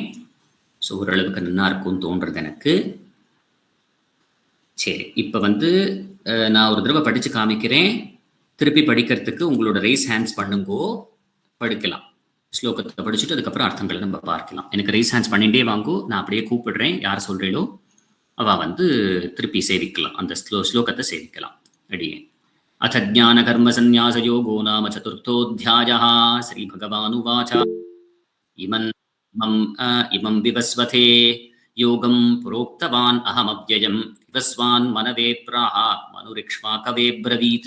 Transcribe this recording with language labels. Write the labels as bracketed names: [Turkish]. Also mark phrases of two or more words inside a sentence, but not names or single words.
[Tamil] ஸோ ஓரளவுக்கு நல்லா இருக்கும்னு தோன்றது எனக்கு. சரி, இப்போ நான் ஒரு தடவை படிச்சு காமிக்கிறேன். திருப்பி படிக்கிறதுக்கு உங்களோட [English] raise hands [Tamil] பண்ணுங்கோ, படிக்கலாம். ஸ்லோகத்தை படிச்சுட்டு அதுக்கப்புறம் அர்த்தங்களை நம்ம பார்க்கலாம். எனக்கு [English] raise hands [Tamil] பண்ணிட்டே வாங்கோ, நான் அப்படியே கூப்பிடுறேன். யார் சொல்றீங்களோ அவ திருப்பி சேவிக்கலாம், அந்த ஸ்லோகத்தை சேவிக்கலாம். [Sanskrit] அடியே अथ ज्ञानकर्मसन्न्यासयोगो नाम चतुर्थोऽध्यायः। श्रीभगवानुवाच इमं विवस्वते योगं प्रोक्तवान् अहमव्ययम् विवस्वान् मनवे प्राह मनुरिक्ष्वाकवे ब्रवीत्।